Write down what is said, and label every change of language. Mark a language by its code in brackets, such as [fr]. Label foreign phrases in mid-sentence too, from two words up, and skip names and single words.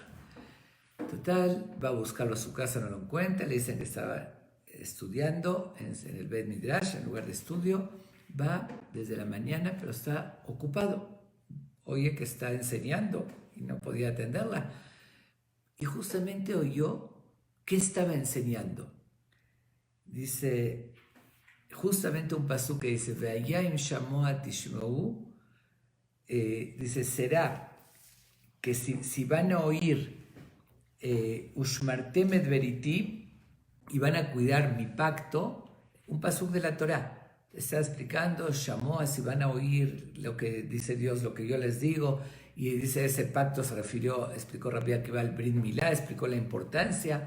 [es] Total, va a buscarlo a su casa, no lo encuentra, le dicen que estaba estudiando en el [he] בית מדרש, [es] en lugar de estudio, va desde la mañana, pero está ocupado. Oye que está enseñando y no podía atenderla. Y justamente oyó que estaba enseñando. Dice, justamente un pasú que dice, [he] ואם שמוע תשמעו, [es] dice, será que si van a oír [he] ושמרתם את בריתי, [es] y van a cuidar mi pacto, un pasú de la Torá. Está explicando, Shamoa, si van a oír lo que dice Dios, lo que yo les digo, y dice ese pacto se refirió, explicó Rabbi Akiva al [he] ברית מילה, [es] explicó la importancia.